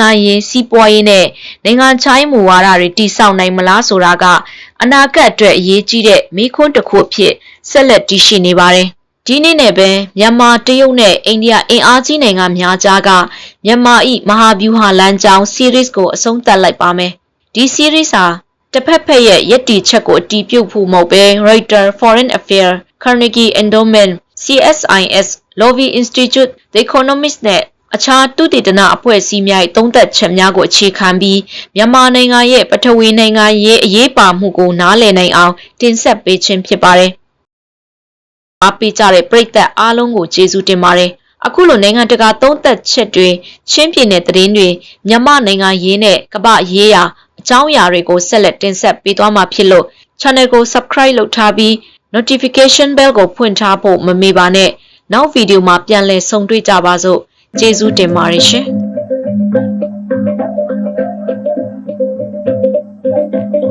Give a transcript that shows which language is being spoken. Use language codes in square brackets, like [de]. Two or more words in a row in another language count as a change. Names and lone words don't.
[my] ရေးစီးပွားရေးနဲ့နိုင်ငံခြားရေးမူဝါဒတွေတည်ဆောက်နိုင်မလားဆိုတာကအနာဂတ်အတွက်အရေးကြီးတဲ့မိခွန်းတစ်ခုအဖြစ်ဆက်လက်တည်ရှိနေပါတယ်။ဒီနေ့နဲ့ပဲမြန်မာတရုတ်နဲ့အိန္ဒိယအင်အားကြီးနိုင်ငံများကြားကမြန်မာ၏မဟာဗျူဟာလမ်းကြောင်း series ကိုအဆုံးသတ်လိုက်ပါမယ်။ဒီ series ဟာတစ်ဖက်ဖက်ရဲ့ယက်တီချက်ကိုအတည်ပြုဖို့မဟုတ်ဘဲ Reuters Foreign Affairs, Carnegie Endowment, CSIS, Lowy Institute, The Economist နဲ့အခြားသုတေသနအဖွဲ့အစည်းများ၏သုံးသပ်ချက်များကိုအခြေခံပြီးမြန်မာနိုင်ငံရဲ့ပထဝီနိုင်ငံရေးအရေးပါ မှုကိုနားလည်နိုင်အောင်တင်ဆက်ပေးခြင်းဖြစ်ပါတယ်။အားပေးကြတဲ့ပရိသတ်အားလုံးကိုကျေးဇူးတင်ပါတယ်။အခုလိုနိုင်ငံတကာသုံးသပ်ချက်တွေချင်းပြတဲ့သတင်းတွေမြန်မာနိုင်ငံရေးနဲ့ကမ္ဘာရေးရာအကြောင်းအရာတွေကိုဆက်လက်တင်ဆက်ပေးသွားမှာဖြစ်လို့ channel ကို subscribe လုပ်ထားပြီး [en] notification bell [my] ကိုဖွင့်ထားဖို့မမေ့ပါနဲ့။နောက်ဗီဒီယိုမှာပြန်လည်ဆုံတွေ့ကြပါစို့။ကျေးဇူးတင်ပါတယ်ရှင်။